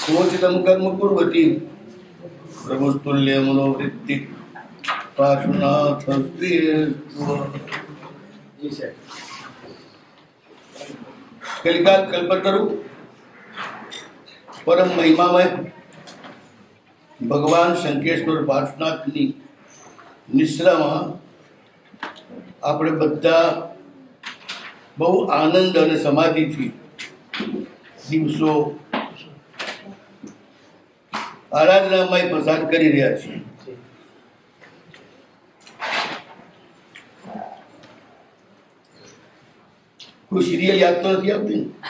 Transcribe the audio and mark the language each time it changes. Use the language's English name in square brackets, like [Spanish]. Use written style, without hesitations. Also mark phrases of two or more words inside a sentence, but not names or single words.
[Sanskrit] यथोचितं कर्म कुर्वती प्रभुस्तुल्य मनोवृत्ति पार्श्वनाथ कलिकाल कल्पतरु परम महिमामय [Gujarati] भगवान शंकेश्वर पार्श्वनाथની નિશ્રામાં આપણે બધા બહુ આનંદ અને સમાધિથી દિવસો આરાધનામાં પસાર કરી રહ્યા છીએ. કોઈ સિરિયલ યાદ તો નથી આવતી?